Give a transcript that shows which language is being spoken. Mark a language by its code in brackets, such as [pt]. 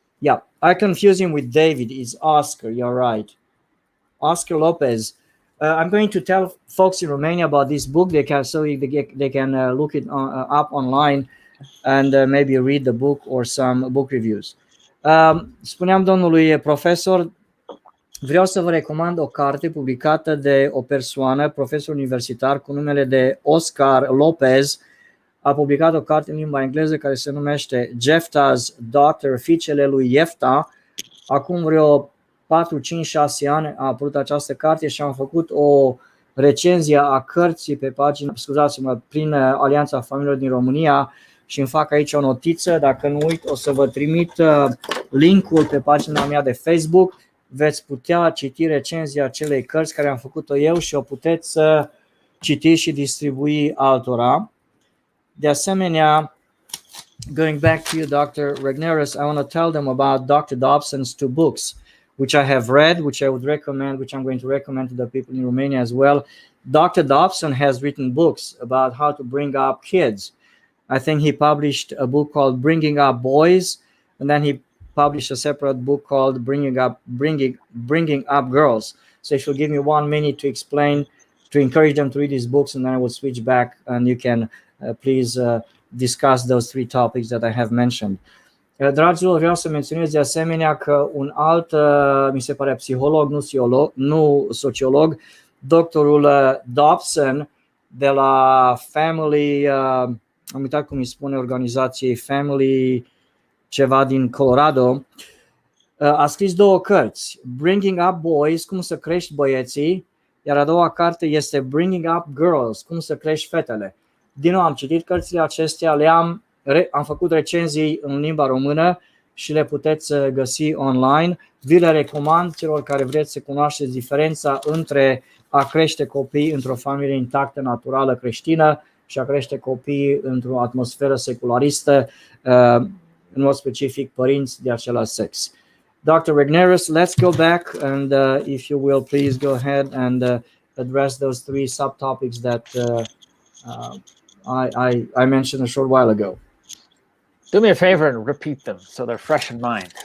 [en] Yeah, I confuse him with David. It's Oscar. You're right, Oscar Lopez. I'm going to tell folks in Romania about this book. They can look it up online and maybe read the book or some book reviews. [ro] Spuneam domnului profesor, vreau să vă recomand o carte publicată de o persoană, profesor universitar cu numele de Oscar Lopez. A publicat o carte în limba engleză care se numește 𝐿𝐻𝐒𝐓𝐄𝐑 Daughter, fiicele lui Jefta. Acum vreo 4, 5, 6 ani a apărut această carte și am făcut o recenzie a cărții pe pagina, prin Alianța Familiilor din România și îmi fac aici o notiță. Dacă nu uit, o să vă trimit linkul pe pagina mea de Facebook. Veți putea citi recenzia acelei cărți care am făcut-o eu și o puteți să citiți și distribui altora. De asemenea, [en] going back to you, Dr. Regnerus, I want to tell them about Dr. Dobson's 2 books, which I have read, which I would recommend, which I'm going to recommend to the people in Romania as well. Dr. Dobson has written books about how to bring up kids. I think he published a book called Bringing Up Boys, and then he published a separate book called Bringing Up Girls. So if you'll give me 1 minute to explain, to encourage them to read these books, and then I will switch back and you can please discuss those 3 topics that I have mentioned. [ro] Dragilor, vreau să menționez de asemenea că un alt, mi se pare psiholog, nu sociolog, doctorul Dobson de la Family, am uitat cum îi spune organizației, Family ceva din Colorado, a scris 2 cărți, Bringing Up Boys, cum să crești băieții, iar a doua carte este Bringing Up Girls, cum să crești fetele. Din nou am citit cărțile acestea, am făcut recenzii în limba română și le puteți găsi online. Vi le recomand celor care vreți să cunoașteți diferența între a crește copii într-o familie intactă, naturală, creștină și a crește copii într-o atmosferă secularistă, în mod specific părinți de același sex. [en] Dr. Regnerus, let's go back and if you will please go ahead and address those 3 subtopics that I mentioned a short while ago. Do me a favor and repeat them so they're fresh in mind.